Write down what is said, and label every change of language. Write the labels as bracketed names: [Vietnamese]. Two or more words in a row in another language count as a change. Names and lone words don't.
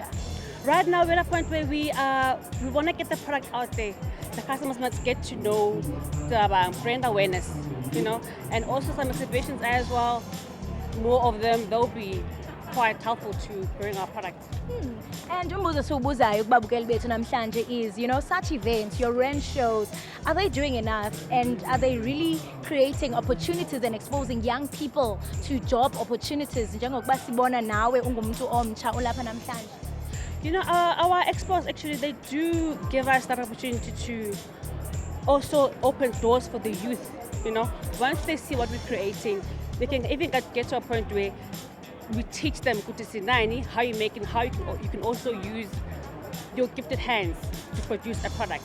[English] Right now, we're at a point where we want to get the product out there. The customers must get to know the brand awareness, you know, and also some exhibitions as well. More of them, they'll be quite helpful to growing our product. And [Xhosa] umbuzo siwubuzayo kubabukeli bethu namhlanje [English] is, such events, your rent shows, are they doing enough? And are they really creating opportunities and exposing young people to job opportunities? [Xhosa] Njengokuba sibona nawe ungumuntu omtsha ulapha namhlanje. [English] Our expos actually, they do give us that opportunity to also open doors for the youth. Once they see what we're creating, they can even get to a point where we teach them how you make it, how you can also use your gifted hands to produce a product.